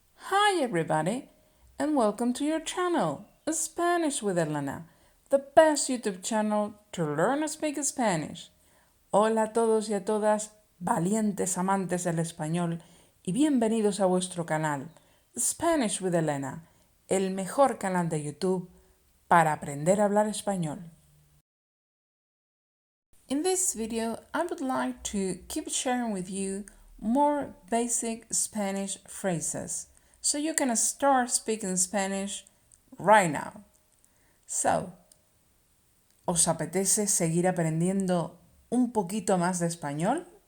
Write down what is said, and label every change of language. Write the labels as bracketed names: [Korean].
[English] Hi everybody, and welcome to your channel, Spanish with Elena, the best YouTube channel to learn and speak Spanish. [Spanish] Hola a todos y a todas, valientes amantes del español, y bienvenidos a vuestro canal, Spanish with Elena, el mejor canal de YouTube para aprender a hablar español. [English] In this video, I would like to keep sharing with you more basic Spanish phrases so you can start speaking Spanish right now. [Spanish] So, ¿os apetece seguir aprendiendo un poquito más de español?